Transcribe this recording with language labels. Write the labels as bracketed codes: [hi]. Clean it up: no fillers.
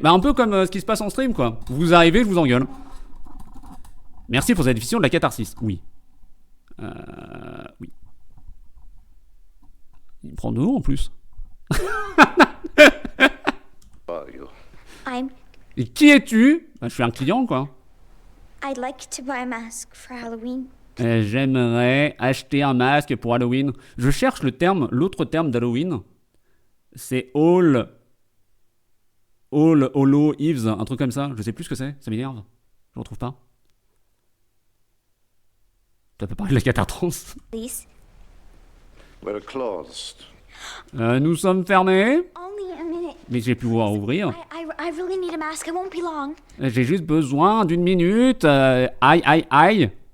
[fr] Bah un peu comme ce qui se passe en stream quoi. Vous arrivez, je vous engueule. Merci pour cette diffusion de la catharsis. Oui. Oui. Il me prend de haut en plus. Et qui es-tu? Bah, je suis un client quoi. [en] I'd like to buy a mask for Halloween. [fr] J'aimerais acheter un masque pour Halloween. Je cherche l'autre terme d'Halloween. C'est All Hollow Eves, un truc comme ça. Je sais plus ce que c'est, ça m'énerve. Je le retrouve pas. Tu peux parler de la catharsis. [en] Please. We're closed. [fr] Nous sommes fermés. [en] Only a minute. [fr] Mais j'ai pu pouvoir ouvrir. [en] I really need a mask. I won't be long. [fr] J'ai juste besoin d'une minute. Aïe.